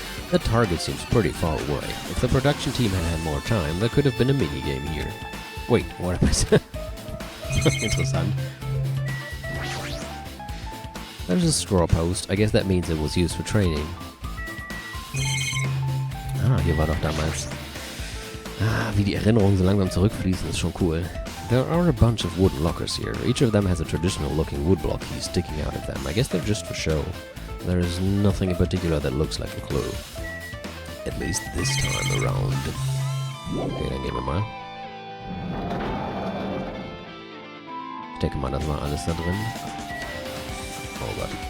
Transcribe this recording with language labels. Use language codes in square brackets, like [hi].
[en] The target seems pretty far away. If the production team had had more time, there could have been a minigame here. Wait, what am I saying? [de] Interessant. [en] There's a straw post. I guess that means it was used for training. [de] Ah, hier war doch damals. Ah, wie die Erinnerungen so langsam zurückfließen, ist schon cool. [en] There are a bunch of wooden lockers here. Each of them has a traditional looking woodblock key sticking out of them. I guess they're just for show. There is nothing in particular that looks like a clue. At least this time around. [de] Okay, dann gehen wir mal. Ich denke mal, das war alles da drin. Oh Gott.